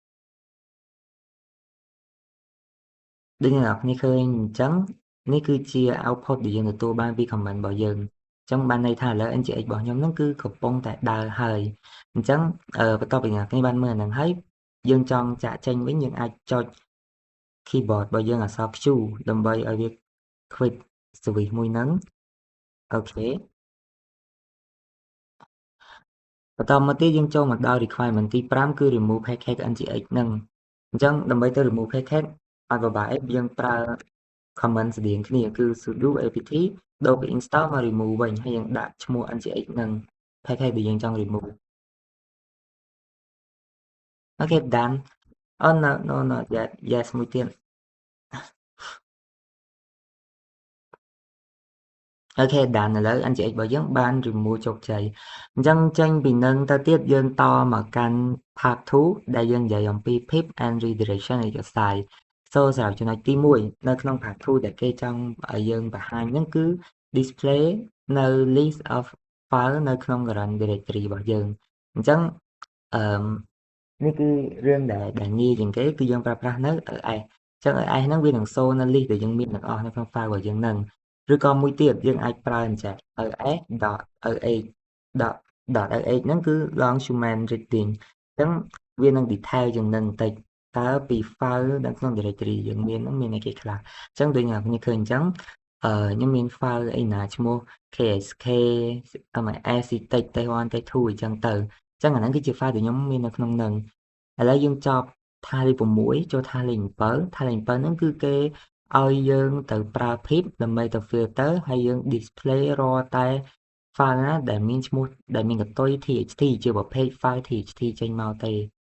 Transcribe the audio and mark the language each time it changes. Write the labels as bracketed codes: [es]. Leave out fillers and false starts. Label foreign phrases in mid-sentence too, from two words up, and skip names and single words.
[km] ដូចអ្នកនរគ្នាឃើញអញ្ចឹងនេះគឺជា output ដែលយើងទទួលបានពី comment របស់យើងអញ្ចឹងបានន័យថាឥឡូវ ngx របស់ខ្ញុំហ្នឹងគឺកំពុងតែដើរហើយអញ្ចឹងបន្ទាប់ពីអ្នកគ្នាបានមើលហ្នឹងហើយយើងចង់ចាក់ចេញវិញយើងអាចចុច keyboard របស់យើងអក្សរ Q ដើម្បីឲ្យវា [en] quit service [km] មួយហ្នឹងអូខេ បន្តមកទៀតយើងចូលមកដល់ requirement ទី5គឺ [en] remove package [km] ngx ហ្នឹងអញ្ចឹងដើម្បីទៅ remove package អត់ពិបាកទេយើងប្រើ command ស្តៀងគ្នាគឺ [en] sudo apt [km] ដូរពី install មក remove វិញហើយយើងដាក់ឈ្មោះ ngx ហ្នឹង package ដែលយើងចង់ remove អូខេ [en] done oh no not yet yes [km] មួយទៀតអូខេ done ឥឡូវ ngx របស់យើងបាន remove ជោគជ័យអញ្ចឹងចេញពីនឹង ទៅទៀតយើងតមកកាន់ part 2ដែលយើងនិយាយអំពី [en] pip and redirection exercise so [km] សម្រាប់ចំណុចទី1នៅក្នុង part 2ដែលគេចង់ឲ្យយើងបង្ហាញហ្នឹងគឺ display នៅ [en] list of file [km] នៅក្នុង [en] current directory [km] របស់យើងអញ្ចឹងនេះគឺរឿងដែលងាយជាងគេគឺយើងប្រើប្រាស់នៅ ls អញ្ចឹង ls ហ្នឹងវានឹង show នៅ list ដែលយើងមានទាំងអស់នៅក្នុង file របស់យើងហ្នឹងឬក៏មួយទៀតយើងអាចប្រើអញ្ចឹង ls.oh.oh ហ្នឹងគឺ [en] long human reading [km] អញ្ចឹងវានឹង detail ជាងនឹងបន្តិចតើពី file នៅក្នុង directory យើងមានហ្នឹងមានអី គេខ្លះអញ្ចឹងដូចអ្នកគ្នាឃើញអញ្ចឹងខ្ញុំមាន file អីណាឈ្មោះ ksk astic t1 t2 អញ្ចឹងទៅអញ្ចឹងអាហ្នឹងគឺជា file ដែលខ្ញុំមាននៅក្នុងហ្នឹងឥឡូវយើងចប់ task លេខ6ចូល task លេខ7 task លេខ7ហ្នឹងគឺគេឲ្យយើងទៅប្រើ pip ដើម្បីទៅ filter ហើយយើង display រាល់តែ file ណាដែលមានឈ្មោះដែលមានកតុយ txt ជាប្រភេទ file txt ចេញមកទេ